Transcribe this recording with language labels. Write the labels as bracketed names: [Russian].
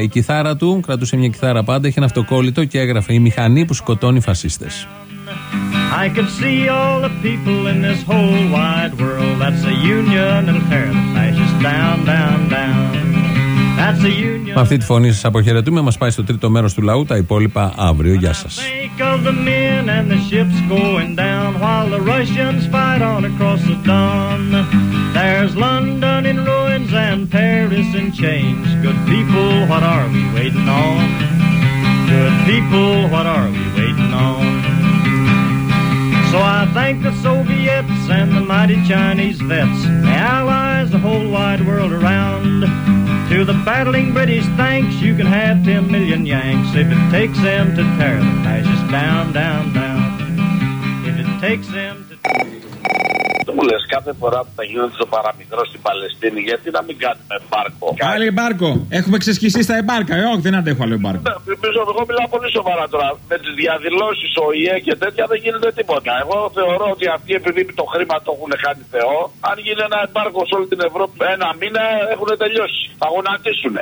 [Greek] Η κιθάρα του, κρατούσε μια κιθάρα πάντα, είχε ένα αυτοκόλλητο και έγραφε «Η μηχανή που σκοτώνει φασίστες». [English] I can see all the people in this whole wide world. That's a union and tear the fascists down, down, down. That's a union. [Greek] Με αυτή τη φωνή σας αποχαιρετούμε. Μας πάει στο τρίτο μέρος του λαού. Τα υπόλοιπα αύριο. Γεια σας. [English] Think of the men and the ships going down while the Russians fight on across the Don. There's London in ruins and Paris in chains. Good people, what are we waiting on? Good people, what are we waiting on? So I thank the Soviets and the mighty Chinese vets, the allies, the whole wide world around. the battling British thanks, you can have 10 million Yanks if it takes them to tear the fascists down, down, down. If it takes them to. [Greek] Μου λες κάθε φορά που θα γίνεται το παραμικρό στην Παλαιστίνη, γιατί να μην κάνουμε εμπάρκο. Άλλη εμπάρκο. Έχουμε ξεσκισεί στα εμπάρκα. Όχι, δεν αντέχω άλλο εμπάρκο. Εγώ μιλάω πολύ σοβαρά τώρα. Με τις διαδηλώσεις ΟΗΕ και τέτοια δεν γίνεται τίποτα. Εγώ θεωρώ ότι αυτοί επειδή το χρήμα το έχουν χάνει Θεό, αν γίνει ένα εμπάρκο σε όλη την Ευρώπη ένα μήνα, έχουν τελειώσει. Θα γονατίσουν.